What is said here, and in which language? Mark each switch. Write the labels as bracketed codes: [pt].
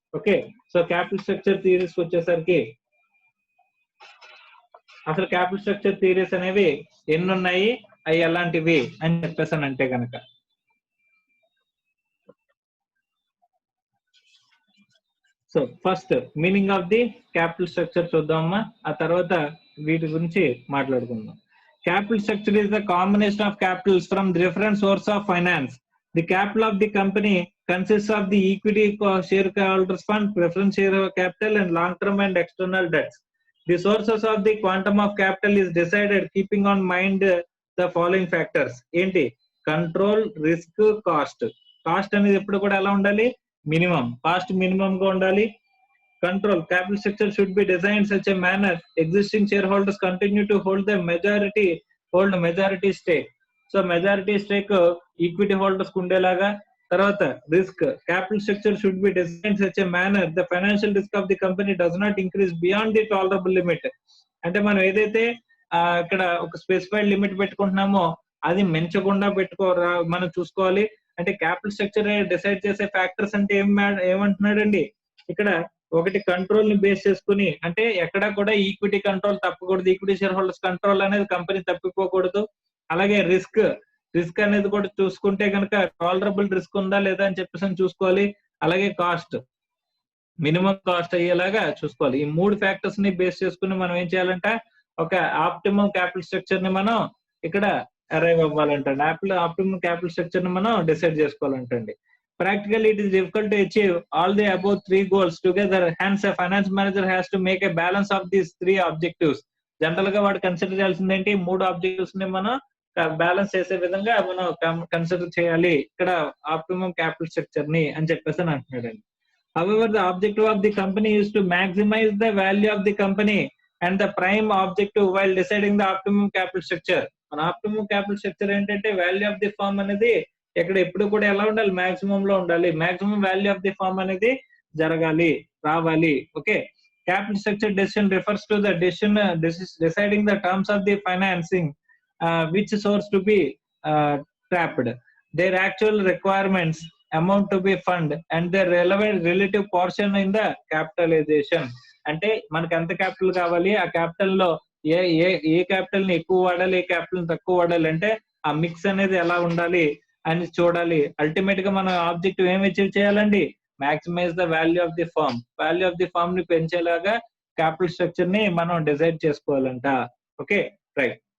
[te] Okay, so capital structure theories వచ్చేసరికి అసలు capital structure theories అనేవి ఎన్ని ఉన్నాయి, అవి ఎలాంటివి అని చెప్పేసానంటే కనుక so first meaning of the capital structure చూద్దామా, ఆ తర్వాత వీటి గురించి మాట్లాడుకుందాం. [en] Capital structure is the combination of capitals from different sources of finance. The capital of the company consists of the equity shareholders fund, preference share capital, and long-term and external debts. The sources of the quantum of capital is decided keeping on mind the following factors. [te] ఏంటి? Control, risk, cost. Cost అనేది ఎప్పుడు కూడా ఎలా ఉండాలి? Minimum. Cost minimum గా ఉండాలి. Control. [en] Capital structure should be designed such a manner existing shareholders continue to hold majority stake. [te] So majority stake equity holders ఉండేలాగా. తర్వాత risk, [en] Capital structure should be designed such a manner the financial risk of the company does not increase beyond the tolerable limit. [te] అంటే మనం ఏదైతే ఇక్కడ ఒక specified limit పెట్టుకుంటున్నామో అది మించకుండా మనం చూసుకోవాలి. అంటే క్యాపిటల్ స్ట్రక్చర్ డిసైడ్ చేసే ఫ్యాక్టర్స్ అంటే ఏమంటున్నాడండి ఇక్కడ, ఒకటి కంట్రోల్ ని బేస్ చేసుకుని, అంటే ఎక్కడా కూడా equity control తప్పకూడదు, equity share holders control అనేది కంపెనీ తప్పిపోకూడదు. అలాగే రిస్క్ అనేది కూడా చూసుకుంటే కనుక టాలరబుల్ రిస్క్ ఉందా లేదా అని చెప్పేసి చూసుకోవాలి. అలాగే కాస్ట్, మినిమం కాస్ట్ అయ్యేలాగా చూసుకోవాలి. ఈ 3 ఫ్యాక్టర్స్ ని బేస్ చేసుకుని మనం ఏం చేయాలంటే ఒక ఆప్టిమం క్యాపిటల్ స్ట్రక్చర్ ని మనం ఇక్కడ అరైవ్ అవ్వాలంటండి. ఆప్టిమం క్యాపిటల్ స్ట్రక్చర్ ని మనం decide చేసుకోవాలంటండి. [en] Practically, it is difficult to achieve all the above 3 goals together. Hence, a finance manager has to make a balance of these 3 objectives. [te] General గా వాడు consider చేయాల్సింది ఏంటి, 3 objectives ని మనం balance చేసే విధంగా మనం కన్సిడర్ చేయాలి ఇక్కడ ఆప్టిమం క్యాపిటల్ స్ట్రక్చర్ ని అని చెప్పేసి అంటున్నాడండి. [en] However, the objective of the company is to maximize the value of the company and the prime objective while deciding the optimum capital structure. [te] మన ఆప్టిమం క్యాపిటల్ స్ట్రక్చర్ ఏంటంటే value of the firm అనేది ఇక్కడ ఎప్పుడు కూడా ఎలా ఉండాలి, maximum లో ఉండాలి. Maximum value of the firm అనేది రావాలి. Okay. [en] Capital structure decision refers to the decision deciding the terms of the financing which source to be tapped, their actual requirements, amount to be fund and their relevant relative portion in the capitalization. [te] అంటే మనకి ఎంత capital కావాలి, ఆ capital లో ఏ capital ని ఎక్కువ వాడాలి, ఏ capital ని తక్కువ వాడాలి, అంటే ఆ మిక్స్ అనేది ఎలా ఉండాలి అని చూడాలి. అల్టిమేట్ గా మన ఆబ్జెక్టివ్ ఏం అచీవ్ చేయాలండి, [en] Maximize the value of the firm. [te] Value of the firm ని పెంచేలాగా క్యాపిటల్ స్ట్రక్చర్ ని మనం డిసైడ్ చేసుకోవాలంట. Okay, right.